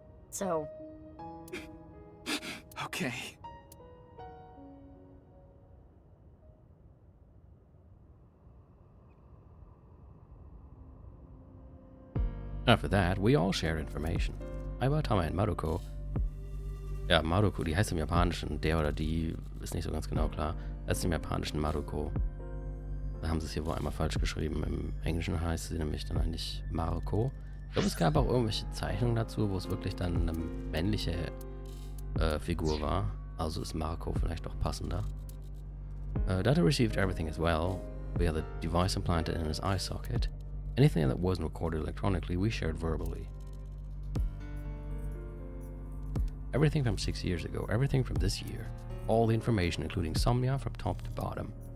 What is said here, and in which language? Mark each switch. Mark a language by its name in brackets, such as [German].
[English] So... Okay. After that, we all share information. [German] Iwatama und Maruko. Ja, Maruko, die heißt im Japanischen, der oder die, ist nicht so ganz genau klar. Das ist im Japanischen Maruko. Da haben sie es hier wohl einmal falsch geschrieben. Im Englischen heißt sie nämlich dann eigentlich Maruko. Ich glaube, es gab auch irgendwelche Zeichnungen dazu, wo es wirklich dann eine männliche Figur war. Also ist Maruko vielleicht doch passender. [English] Data received everything as well. We had the device implanted in his eye socket. Anything that wasn't recorded electronically, we shared verbally. Everything from 6 years ago, everything from this year. All the information, including Somnia from top to bottom.